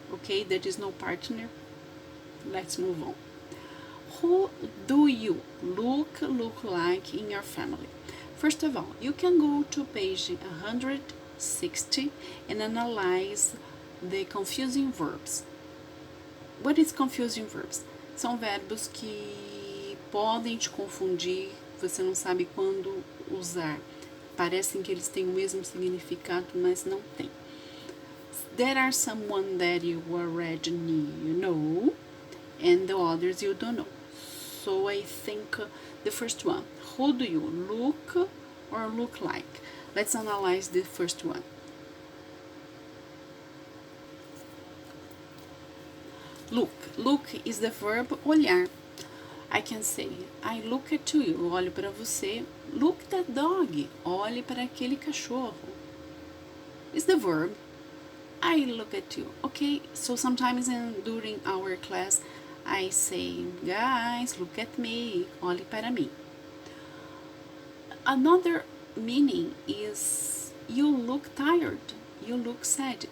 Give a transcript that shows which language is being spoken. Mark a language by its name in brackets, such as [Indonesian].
[English] Okay, there is no partner. Let's move on. Who do you look like in your family? First of all, you can go to page 160 and analyze the confusing verbs. What is confusing verbs? [Portuguese] São verbos que podem te confundir, você não sabe quando usar. Parecem que eles têm o mesmo significado, mas não tem. [English] There are someone that you already know, and the others you don't know. So I think the first one, who do you look or look like? Let's analyze the first one. Look is the verb olhar. I can say, I look at you, [Portuguese] olho para você. [English] Look that dog, [Portuguese] olhe para aquele cachorro. [English] Is the verb. I look at you. Okay, so sometimes during our class, I say, guys, look at me, [Portuguese] olhe para mim. [English] Another meaning is, you look tired, you look sad.